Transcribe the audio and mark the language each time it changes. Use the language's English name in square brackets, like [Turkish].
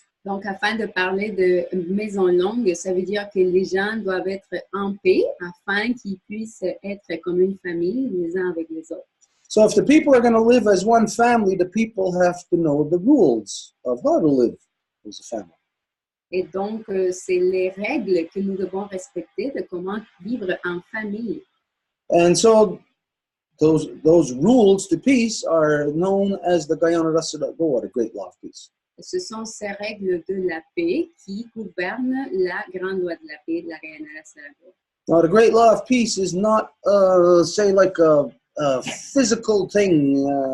[French] Donc, afin de parler de maison longue, ça veut dire que les gens doivent être en paix afin qu'ils puissent être comme une famille les uns avec les autres. [English] So if the people are going to live as one family, the people have to know the rules of how to live as a family. [French] Et donc, c'est les règles que nous devons respecter de comment vivre en famille. [English] And so those rules to peace are known as the Guyana Rasadago, the Great Law of Peace. [French] Ce sont ces règles de la paix qui gouvernent la grande loi de la paix de la Guyana Rasadago. [English] Now, the Great Law of Peace is not, say, like a physical thing.